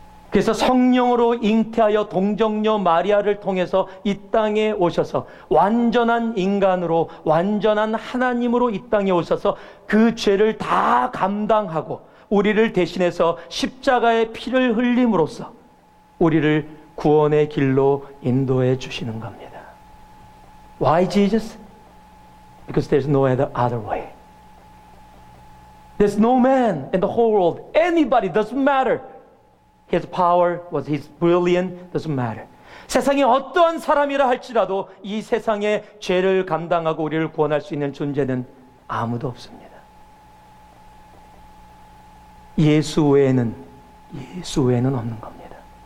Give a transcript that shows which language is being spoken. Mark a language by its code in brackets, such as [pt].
[ko] 그래서 성령으로 잉태하여 동정녀 마리아를 통해서 이 땅에 오셔서 완전한 인간으로 완전한 하나님으로 이 땅에 오셔서 그 죄를 다 감당하고 우리를 대신해서 십자가의 피를 흘림으로써 우리를 구원의 길로 인도해 주시는 겁니다. [en] Why Jesus? Because there's no other way. There's no man in the whole world, anybody, doesn't matter. His power was his brilliant, doesn't matter. [ko] 세상에 어떠한 사람이라 할지라도 이 세상의 죄를 감당하고 우리를 구원할 수 있는 존재는 아무도 없습니다. 예수 외에는 없는 겁니다.